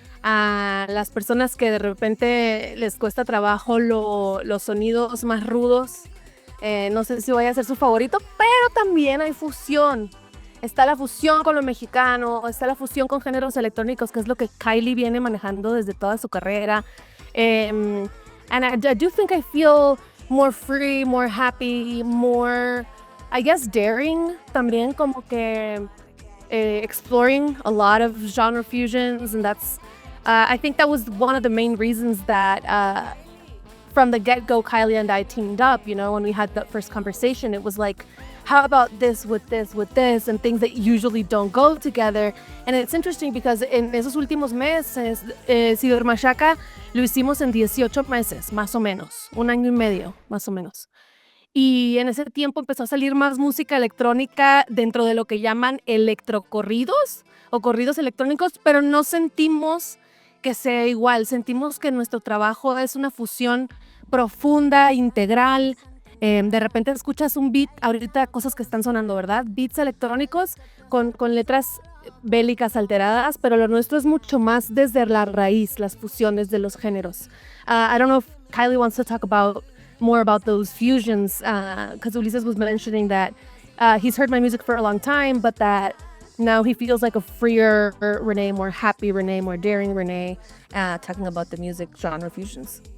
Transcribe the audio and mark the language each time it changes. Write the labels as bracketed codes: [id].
[es] A las personas que de repente les cuesta trabajo los sonidos más rudos. No sé si vaya a ser su favorito, pero también hay fusión. Está la fusión con lo mexicano, está la fusión con géneros electrónicos, que es lo que Khylie viene manejando desde toda su carrera. [en] And I do think I feel more free, more happy, more, I guess, daring. También como que exploring a lot of genre fusions, and that's I think that was one of the main reasons that from the get-go, Khylie and I teamed up. You know, when we had that first conversation, it was like, how about this with this with this, and things that usually don't go together. [es] And it's interesting because en esos últimos meses, Cyber-Mashaka lo hicimos en 18 meses, más o menos, 1 año y medio, más o menos. Y en ese tiempo empezó a salir más música electrónica dentro de lo que llaman electrocorridos o corridos electrónicos, pero no sentimos que sea igual. Sentimos que nuestro trabajo es una fusión profunda, integral. De repente escuchas un beat, ahorita cosas que están sonando, ¿verdad? Beats electrónicos con letras bélicas alteradas, pero lo nuestro es mucho más desde la raíz, las fusiones de los géneros. [en] I don't know if Khylie wants to talk more about those fusions, because Ulises was mentioning that he's heard my music for a long time, but that now he feels like a freer Renee, more happy Renee, more daring Renee, talking about the music genre fusions.